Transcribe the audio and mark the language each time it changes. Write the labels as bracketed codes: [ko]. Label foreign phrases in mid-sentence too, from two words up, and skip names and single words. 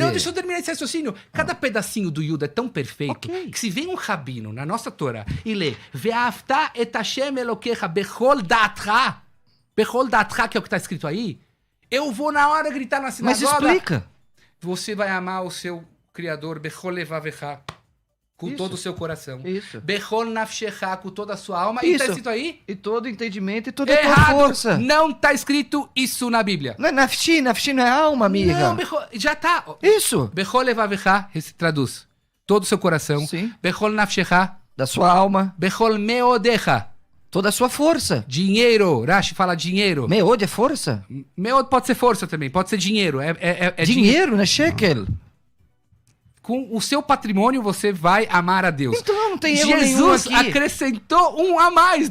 [pt] Não, deixa eu terminar esse raciocínio. Cada pedacinho do Yuda é tão perfeito que se vem um rabino na nossa Torá e lê [he] ואהבת את השם אלוקיך בכל דעתך, [pt] que é o que tá escrito aí, eu vou na hora gritar na sinagoga... Mas explica. Você vai amar o seu Criador [he] בכל לבבך, [pt] com todo o seu coração. Isso. [he] בכל נפשך, [pt] com toda a sua alma. Isso. E tá escrito aí? E todo entendimento e toda a tua força. Não tá escrito isso na Bíblia. Não é nafshi não é alma, Mirra. Não, já tá. Isso. [he] בכל לבבך, [pt] traduz. Todo o seu coração. Sim. [he] בכל נפשך. [pt] Da sua alma. [he] בכל מאדך. [pt] Toda a sua força. Dinheiro. Rashi fala dinheiro. Meod é força? Meod pode ser força também. Pode ser dinheiro. Dinheiro, né? Shekel. Com o seu patrimônio, você vai amar a Deus. Então não tem erro nenhum aqui. Jesus acrescentou um a mais.